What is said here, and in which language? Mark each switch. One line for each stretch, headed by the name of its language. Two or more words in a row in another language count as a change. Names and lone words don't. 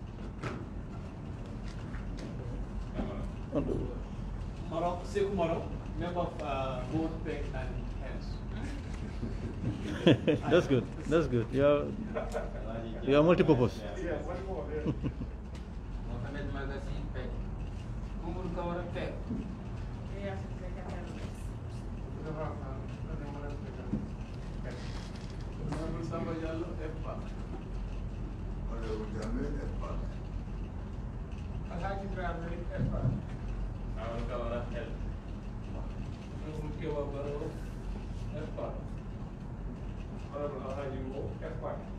English: Moro, member of both PEC and Health. That's good. That's good. You are multi-purpose. Mohamed Magazine PEC. Kumul Kawara PEC. Honorable Samba Jallo EPA. Honorable Jamil EPA. Alhaji Travel EPA. Honorable Kawara Health. Honorable Kewa Baro EPA. Honorable Alhaji Mo EPA.